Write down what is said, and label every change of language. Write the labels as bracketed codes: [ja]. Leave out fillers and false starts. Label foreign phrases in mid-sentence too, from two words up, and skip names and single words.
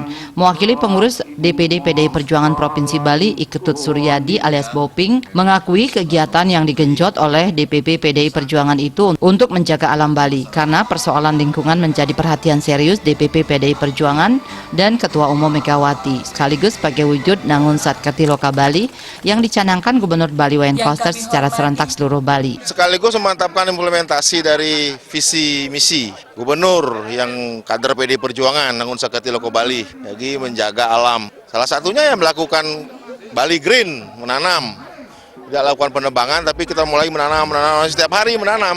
[id] Mewakili pengurus DPD PDI Perjuangan Provinsi Bali, Iketut Suryadi alias Boping, mengakui kegiatan yang digenjot oleh DPP PDI Perjuangan itu untuk menjaga alam Bali, karena persoalan lingkungan menjadi perhatian serius DPP PDI Perjuangan dan Ketua Umum Megawati, sekaligus sebagai wujud Nangun Satkati Loka Bali yang dicanangkan Gubernur Bali Wayan Koster secara serentak seluruh Bali. Sekaligus memantapkan implementasi dari visi misi Gubernur yang kader PDI Perjuangan Nangun Satkati Loka Bali, jadi menjaga alam. Salah satunya yang melakukan Bali Green, menanam. Tidak lakukan penebangan, tapi kita mulai menanam, setiap hari menanam.